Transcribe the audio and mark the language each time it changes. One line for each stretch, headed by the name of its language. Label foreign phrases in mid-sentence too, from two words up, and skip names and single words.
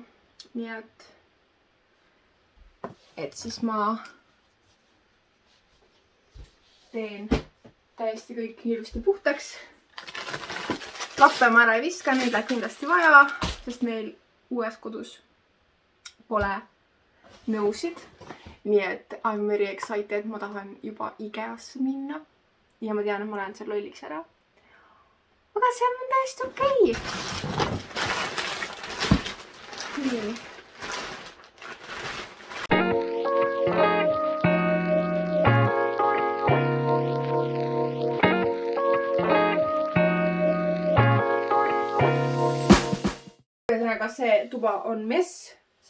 Estonian: Nii et siis ma teen täiesti kõik ilusti puhtaks. Lappe ma ära ei viska, neid läheb kindlasti vaja, sest meil uues kodus pole nõusid. Nii et
English: I'm very excited,
Estonian: ma tahan juba IKEA-sse minna. Ja ma tean, et ma lähen seal lolliks ära. Aga see on täiesti okei. Nii. Ühesõnaga see tuba on mess.